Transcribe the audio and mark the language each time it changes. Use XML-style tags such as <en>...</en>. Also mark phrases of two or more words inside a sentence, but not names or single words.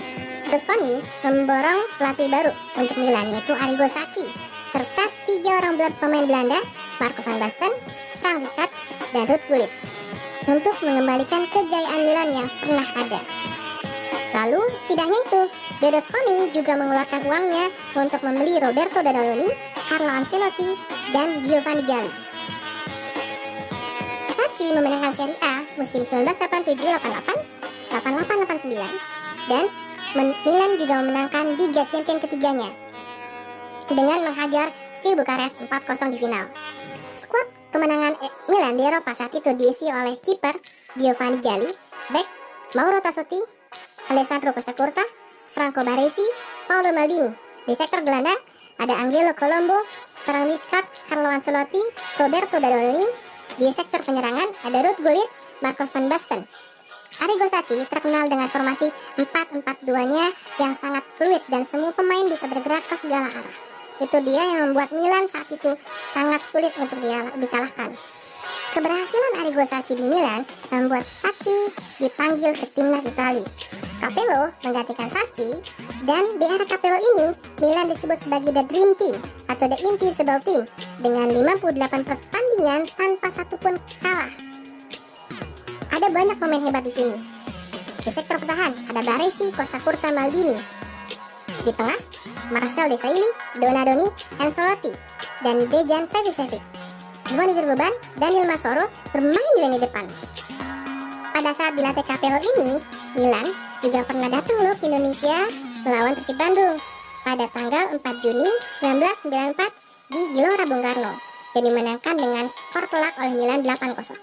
<id>Berlusconi memborong pelatih baru untuk Milan yaitu Arrigo Sacchi serta tiga orang pemain Belanda, Marco van Basten, Frank Rijkaard, dan Ruud Gullit, untuk mengembalikan kejayaan Milan yang pernah ada. Lalu, setidaknya itu, Berlusconi juga mengeluarkan uangnya untuk membeli Roberto Dadaloni, Carlo Ancelotti, dan Giovanni Galli. Sacchi memenangkan Serie A musim 1987-88, 88-89, dan Milan juga memenangkan Liga Champions ketiganya dengan menghajar Steaua Bukarest 4-0 di final. Skuad kemenangan Milan di Eropa saat itu diisi oleh kiper Giovanni Galli, bek Mauro Tassotti, Alessandro Costa Curta, Franco Baresi, Paolo Maldini. Di sektor gelandang ada Angelo Colombo, Frank Rijkaard, Carlo Ancelotti, Roberto Dadaloni. Di sektor penyerangan ada Ruud Gullit, Marco van Basten. Arrigo Sacchi terkenal dengan formasi 4-4-2-nya yang sangat fluid dan semua pemain bisa bergerak ke segala arah. Itu dia yang membuat Milan saat itu sangat sulit untuk dikalahkan. Keberhasilan Arrigo Sacchi di Milan membuat Sacchi dipanggil ke timnas Italia. Capello menggantikan Sacchi, dan di era Capello ini Milan disebut sebagai The Dream Team atau The Invisible Team dengan 58 pertandingan tanpa satupun kalah. Ada banyak pemain hebat di sini. Di sektor pertahanan ada Baresi, Costa Curta, Maldini. Di tengah, Marcel Desailly, Donadoni, Ancelotti, dan Dejan Savicevic. Zvonimir Boban, Daniel Masoro bermain di lini depan. Pada saat dilatih Capello ini, Milan juga pernah datang loh ke Indonesia melawan Persib Bandung pada tanggal 4 Juni 1994 di Gelora Bung Karno dan dimenangkan dengan skor telak oleh Milan 8-0.</id>